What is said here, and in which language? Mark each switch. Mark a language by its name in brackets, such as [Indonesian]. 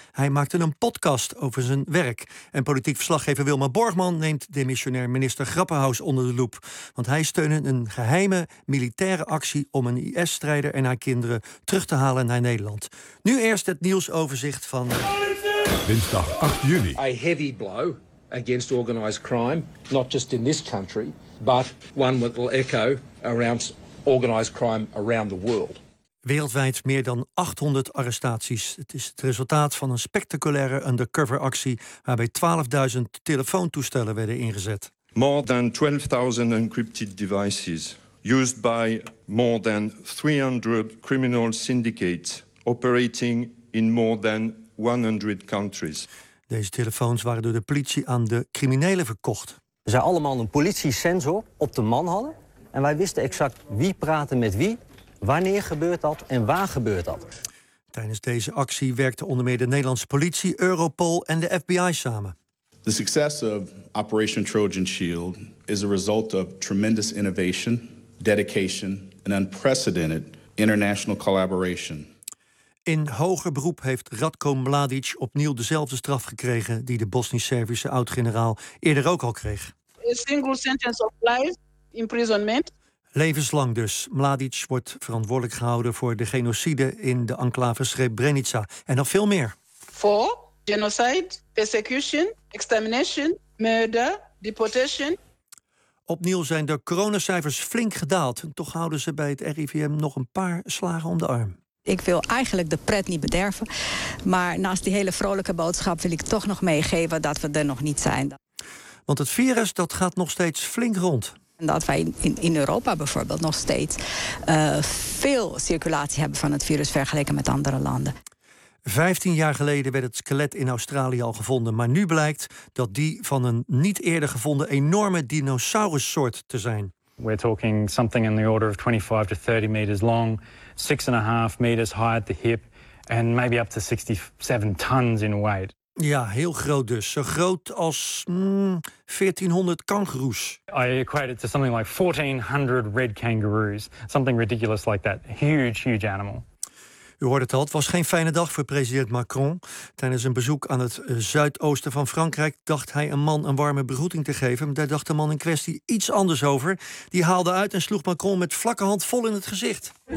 [Dutch] Hij maakte een podcast over zijn werk. En politiek verslaggever Wilma Borgman neemt demissionair minister Grapperhaus onder de loep. Want hij steunde een geheime militaire actie om een IS-strijder en haar kinderen terug te halen naar Nederland. Nu eerst het nieuwsoverzicht van dinsdag 8 juni. [English] A heavy blow against organized crime, not just in this country, but one that will echo around organized crime around the world. [Dutch] Wereldwijd meer dan 800 arrestaties. Het is het resultaat van een spectaculaire undercover actie waarbij 12.000 telefoontoestellen werden ingezet. [English] More than 12.000 encrypted devices used by more than 300 criminal syndicates operating in more than 100 countries. [Dutch] Deze telefoons waren door de politie aan de criminelen verkocht. We zijn allemaal een politie-sensor op de man hadden. En wij wisten exact wie praatte met wie, wanneer gebeurt dat en waar gebeurt dat. Tijdens deze actie werkten onder meer de Nederlandse politie, Europol en de FBI samen. [English] The success of Operation Trojan Shield is a result of tremendous innovation, dedication and unprecedented international collaboration. [Dutch] In hoger beroep heeft Ratko Mladic opnieuw dezelfde straf gekregen die de Bosnisch-Servische oud-generaal eerder ook al kreeg. [English] A single sentence of life, imprisonment. [Dutch] Levenslang dus. Mladic wordt verantwoordelijk gehouden voor de genocide in de enclave Srebrenica en nog veel meer. [English] For genocide, persecution, extermination, murder, deportation. [Dutch] Opnieuw zijn de coronacijfers flink gedaald. Toch houden ze bij het RIVM nog een paar slagen om de arm. Ik wil eigenlijk de pret niet bederven. Maar naast die hele vrolijke boodschap wil ik toch nog meegeven dat we er nog niet zijn. Want het virus dat gaat nog steeds flink rond. En dat wij in Europa bijvoorbeeld nog steeds veel circulatie hebben van het virus vergeleken met andere landen. 15 jaar geleden werd het skelet in Australië al gevonden. Maar nu blijkt dat die van een niet eerder gevonden enorme dinosaurussoort te zijn. [English] We're talking something in the order of 25 to 30 meters long, 6.5 meters high at the hip, and maybe up to 67 tons in weight. [Dutch] Ja, heel groot dus. Zo groot als 1400 kangaroes. [English] I equate it to something like 1400 red kangaroos. Something ridiculous like that. Huge, huge animal. [Dutch] U hoort het al, het was geen fijne dag voor president Macron. Tijdens een bezoek aan het zuidoosten van Frankrijk dacht hij een man een warme begroeting te geven. Maar daar dacht de man in kwestie iets anders over. Die haalde uit en sloeg Macron met vlakke hand vol in het gezicht.